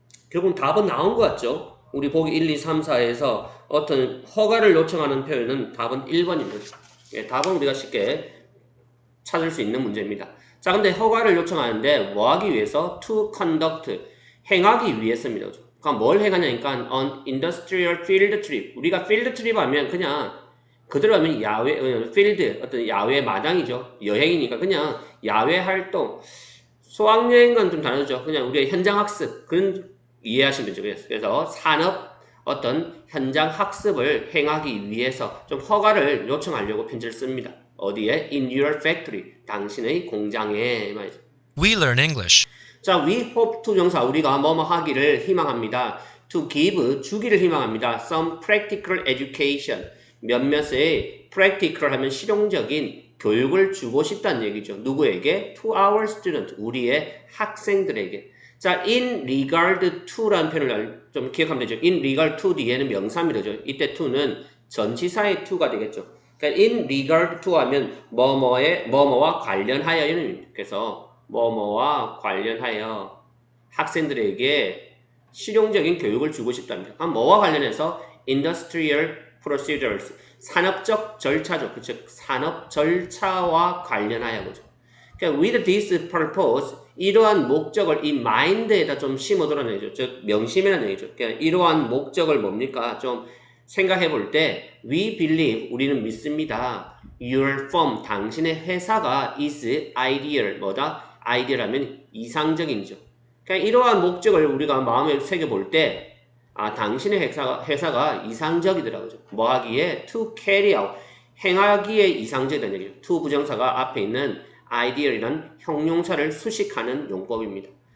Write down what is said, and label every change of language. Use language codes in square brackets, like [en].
[ko] 결국 답은 나온 것 같죠? 우리 보기 1, 2, 3, 4에서 어떤 허가를 요청하는 표현은 답은 1번입니다. 예, 답은 우리가 쉽게 찾을 수 있는 문제입니다. 자, 근데 허가를 요청하는데 뭐 하기 위해서? to conduct, 행하기 위해서입니다. [en] 그러니까 뭘 행하냐니까 on industrial field trip. [ko] 우리가 field trip 하면 그냥 그대로 하면 야외, field, 어떤 야외 마당이죠. 여행이니까 그냥 야외 활동, 수학여행과는 좀 다르죠. 그냥 우리가 현장 학습, 그런 이해하시면 되죠. 그래서 산업, 어떤 현장 학습을 행하기 위해서 좀 허가를 요청하려고 편지를 씁니다. 어디에? In your factory. 당신의 공장에. 말이죠. [en] We learn English. [ko] 자, we hope to 명사 우리가 뭐뭐 하기를 희망합니다. To give 주기를 희망합니다. Some practical education 몇몇의 practical 하면 실용적인 교육을 주고 싶다는 얘기죠. 누구에게? [en] To our student 우리의 학생들에게. [ko] 자, in regard to 라는 표현을 좀 기억하면 되죠. in regard to 뒤에는 명사입니다. 이때 to는 전치사의 to가 되겠죠. 그러니까 in regard to 하면 뭐뭐와 관련하여 이런 의미입니다. 그래서 뭐뭐와 관련하여 학생들에게 실용적인 교육을 주고 싶답니다. 뭐와 관련해서 industrial procedures 산업적 절차죠. 그쵸? 산업 절차와 관련하여 그죠. 그러니까 with this purpose 이러한 목적을 이 mind에다 좀 심어두라는 얘기죠. 즉 명심이라는 얘기죠. 그러니까 이러한 목적을 뭡니까? 좀 생각해 볼 때 we believe 우리는 믿습니다. [en] Your firm 당신의 회사가 is ideal 뭐다? [ko] ideal하면 이상적인죠. 그러니까 이러한 목적을 우리가 마음에 새겨 볼 때 당신의 회사가 이상적이더라고요. 뭐 하기에? to carry out 행하기에 이상적이라는 얘기죠. to 부정사가 앞에 있는 ideal이란 형용사를 수식하는 용법입니다.